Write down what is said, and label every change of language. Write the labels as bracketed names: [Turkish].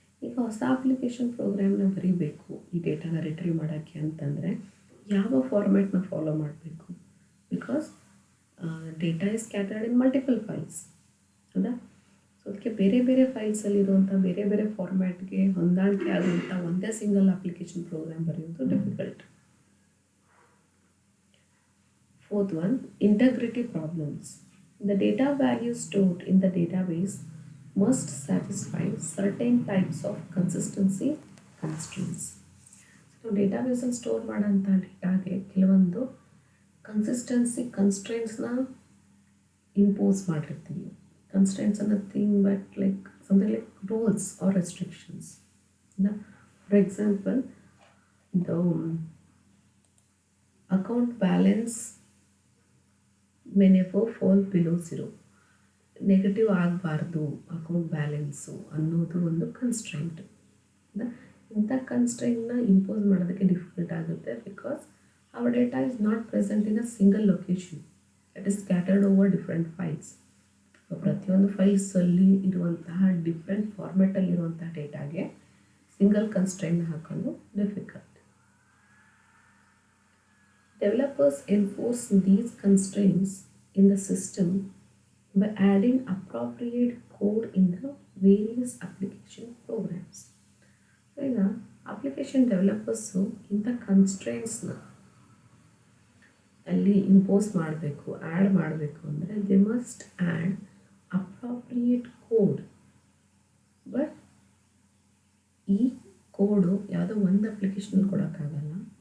[Kannada] ಈಗ ಹೊಸ ಅಪ್ಲಿಕೇಶನ್ ಪ್ರೋಗ್ರಾಮ್ನ ಬರೀಬೇಕು ಈ ಡೇಟಾನ ರಿಟ್ರೀವ್ ಮಾಡೋಕ್ಕೆ ಅಂತಂದರೆ ಯಾವ ಫಾರ್ಮ್ಯಾಟ್ನ ಫಾಲೋ ಮಾಡಬೇಕು? [English] because data is scattered in multiple files, [Kannada] ಹೌದಾ? ಸೊ ಅದಕ್ಕೆ ಬೇರೆ ಬೇರೆ ಫೈಲ್ಸಲ್ಲಿರುವಂಥ ಬೇರೆ ಬೇರೆ ಫಾರ್ಮ್ಯಾಟ್ಗೆ ಹೊಂದಾಣಿಕೆ ಆಗುವಂಥ ಒಂದೇ ಸಿಂಗಲ್ ಅಪ್ಲಿಕೇಶನ್ ಪ್ರೋಗ್ರಾಮ್ ಬರೆಯೋದು difficult. [English] Fourth one, integrity problems. The data values stored in the database must satisfy certain types of consistency constraints. [Kannada] So ಡೇಟಾಬೇಸಲ್ಲಿ store ಮಾಡೋಂಥ ಡೇಟಾಗೆ ಕೆಲವೊಂದು ಕನ್ಸಿಸ್ಟೆನ್ಸಿ ಕನ್ಸ್ಟ್ರೆಂಟ್ಸ್ನ ಇಂಪೋಸ್ ಮಾಡಿರ್ತೀವಿ. [English] Constraints ಅನ್ನೋ thing but like something like rules or restrictions. For example, the account balance may never fall below 0. [Kannada] Negative ಆಗಬಾರ್ದು account balance ಅನ್ನೋದು ಒಂದು constraint. ಇಂಥ ಕನ್ಸ್ಟ್ರೆಂಟ್ನ impose ಮಾಡೋದಕ್ಕೆ difficult ಆಗುತ್ತೆ [English] Because our data is not present in a single location, it is scattered over different files. [Kannada] ಪ್ರತಿಯೊಂದು ಫೈಲ್ಸಲ್ಲಿ ಇರುವಂತಹ different ಫಾರ್ಮ್ಯಾಟಲ್ಲಿರುವಂಥ ಡೇಟಾಗೆ single ಕನ್ಸ್ಟ್ರೆಂಟ್ನ ಹಾಕೋದು difficult. [English] Developers enforce these constraints in the system by adding appropriate code in the various application programs. [Kannada] So, ಈಗ application developers ಇಂಥ ಕನ್ಸ್ಟ್ರೆಂಟ್ಸ್ನ ಅಲ್ಲಿ impose ಮಾಡಬೇಕು, add ಮಾಡಬೇಕು ಅಂದರೆ [English] They must add appropriate code. [Kannada] But ಈ ಕೋಡು ಯಾವುದೋ ಒಂದು ಅಪ್ಲಿಕೇಶನಲ್ಲಿ ಕೊಡೋಕ್ಕಾಗಲ್ಲ.